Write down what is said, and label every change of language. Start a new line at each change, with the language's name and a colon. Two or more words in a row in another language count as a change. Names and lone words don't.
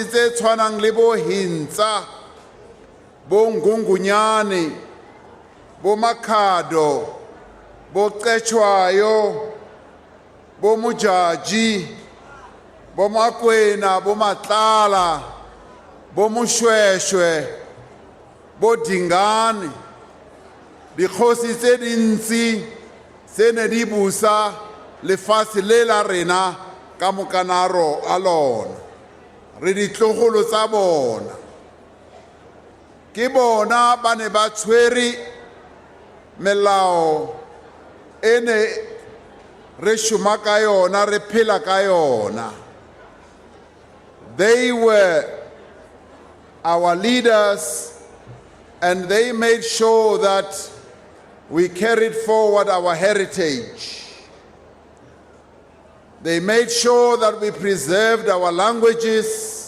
Southern Sotho: tse tshwanang le bo Hintsa, bo Ngungunyane, bo Makhado, bo Qetshwayo, bo Mojaji, bo Makwena, bo Matlala, bo Moshweshwe, bo Dingane, dikgosi tse dintsi tse ne di busa lefatshe le la rena ka mokanaro a lona. Re ditlogolo tsa bona ke bona ba ne ba tshwere melao ene re shoma ka yona re phela ka yona.
English: They were our leaders, and they made sure that we carried forward our heritage. They made sure that we preserved our languages.